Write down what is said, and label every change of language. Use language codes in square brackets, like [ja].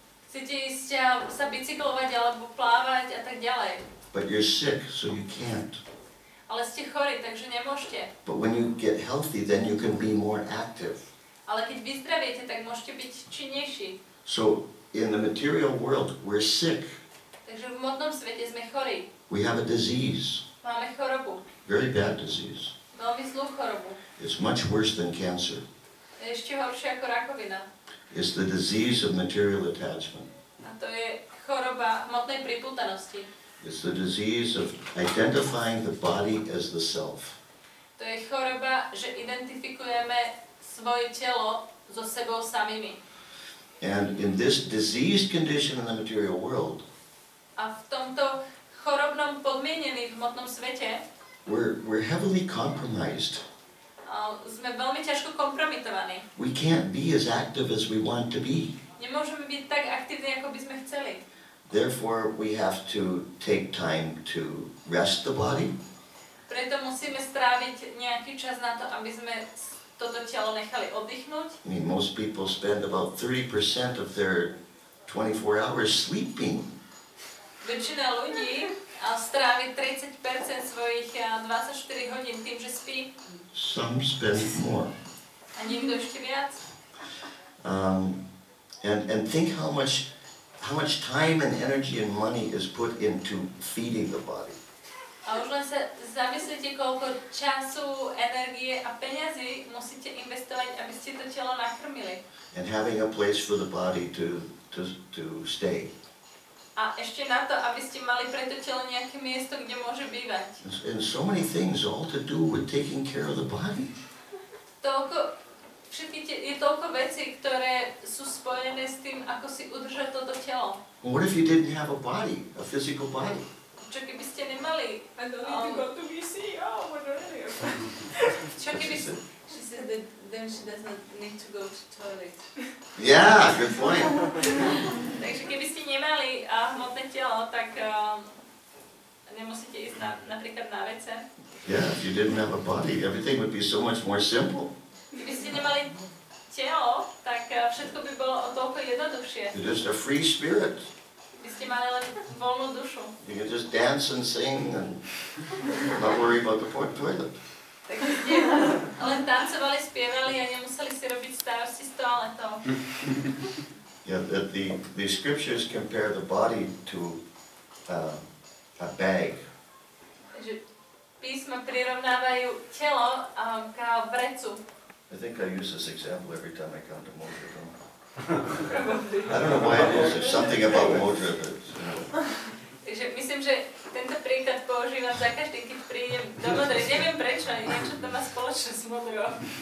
[sk] Chcete ísť sa bicyklovať alebo plávať a tak ďalej. [en] But you're sick, so you can't. [sk] Ale ste chorí, takže nemôžete. [en] But when you get healthy, then you can be more active. [sk] Ale keď vyzdraviete, tak môžete byť činnejší. [en] So in the material world, we're sick. [sk] Takže v modnom svete sme chorí. [en] We have a disease, [sk] Máme chorobu. [en] very bad disease. [sk] Veľmi zlú chorobu. [en] It's much worse than cancer. [sk] Je ešte horšia ako rakovina. [en] It's the disease of material attachment. [sk] A to je choroba hmotnej pripútanosti. [en] It's the disease of identifying the body as the self. [sk] To je choroba, že identifikujeme svoje telo so sebou samými. [en] And in this diseased condition in the material world, [sk] A v tomto chorobnom podmienení v hmotnom svete [en] we're heavily compromised. [sk] Sme veľmi ťažko kompromitovaní. [en] We can't be as active as we want to be. [sk] Nemôžeme byť tak aktívni, ako by sme chceli. [en] Therefore, we have to take time to rest the body. [sk] Preto musíme stráviť nejaký čas na to, aby sme toto telo nechali oddychnúť. [en] I mean, most people spend about 30% of their 24 hours sleeping. [sk] Väčšina ľudí strávi 30% svojich 24 hodín tým, že spí. [en] Some spend more. [sk] A niekto ešte viac. [en] And think how much time and energy and money is put into feeding the body. [sk] A už len sa zamyslite, koľko času, energie a peňazí musíte investovať, aby ste to telo nakrmili. [en] And having a place for the body to stay. [sk] A ešte na to, aby ste mali pre to telo nejaké miesto, kde môže bývať. [en] And so many things all to do with taking care of the body. [sk] Je toľko vecí, ktoré sú spojené s tým, ako si udržať toto telo. [en] What if you didn't have a body, a physical body? [sk] Čo keby ste nemali? Čo keby ste... [en] She said that then she does not need to go to toilet. Yeah, good point. [sk] Takže keby ste nemali hmotné telo, tak nemusíte ísť napríklad na WC. [en] Yeah, if you didn't have a body, everything would be so much more simple. [sk] Keby ste nemali telo, tak všetko by bolo o toľko jednoduchšie. [en] You're just a free spirit. [sk] By ste mali len voľnú dušu. [en] You can just dance and sing and not worry about the toilet. [sk] Tak ste len tancovali, spievali a nemuseli si robiť starosti s toaletou. [en] Yeah, the scriptures compare the body to a bag. [sk] Takže písma prirovnávajú telo k vrecu. [en] I think I use this example every time I come to Modra. I don't know why it is. There's something about Modra that, [sk] Takže myslím, že tento príklad používam za každý, keď prídem do Modry. Neviem prečo, niečo to má spoločné s Modrou.